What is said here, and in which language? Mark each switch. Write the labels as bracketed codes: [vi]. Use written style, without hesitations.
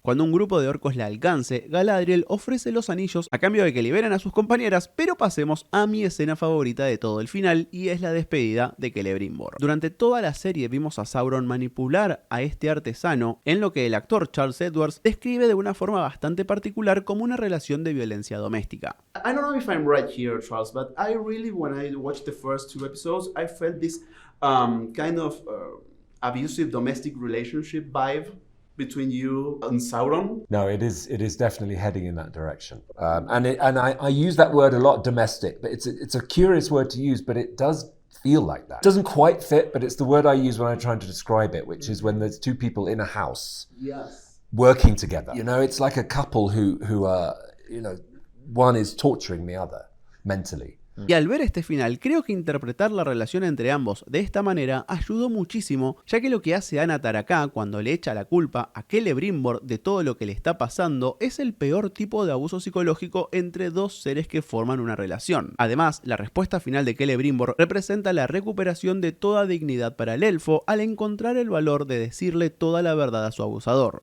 [es] Cuando un grupo de orcos la alcance, Galadriel ofrece los anillos a cambio de que liberen a sus compañeras, pero pasemos a mi escena favorita de todo el final y es la despedida de Celebrimbor. Durante toda la serie vimos a Sauron manipular a este artesano en lo que el actor Charles Edwards describe de una forma bastante particular como una relación de violencia doméstica. [en] I don't know if I'm right here, Charles, but I really, when I watched the first two episodes, I felt this kind of abusive domestic relationship vibe between you and Sauron. No, it is definitely heading in that direction. And I use that word a lot, domestic, but it's a curious word to use, but it does feel like that. It doesn't quite fit, but it's the word I use when I'm trying to describe it, which is when there's two people in a house working together. You know, it's like a couple who are, you know, one is torturing the other mentally. [es] Y al ver este final, creo que interpretar la relación entre ambos de esta manera ayudó muchísimo, ya que lo que hace Anatar acá, cuando le echa la culpa a Celebrimbor de todo lo que le está pasando, es el peor tipo de abuso psicológico entre dos seres que forman una relación. Además, la respuesta final de Celebrimbor representa la recuperación de toda dignidad para el elfo al encontrar el valor de decirle toda la verdad a su abusador.